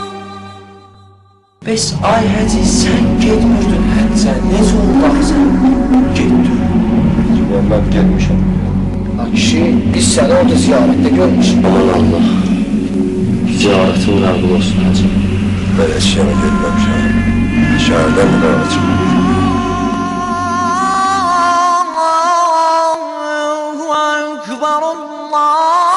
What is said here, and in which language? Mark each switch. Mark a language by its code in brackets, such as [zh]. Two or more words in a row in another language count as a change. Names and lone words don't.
[az] Bəs ay Həcə, sən getmirdin həccə, necə oldu axı getdin? [tr] Ben gelmişim. [az] Kişi, biz səni orada ziyarətdə görmüşük. Aman Allah. Ziyaretin qəbul olsun Hacı. [tr] Ben hiç yana gelmemişim. Şehirden mi kalacağım? Allahu Ekber, Allah.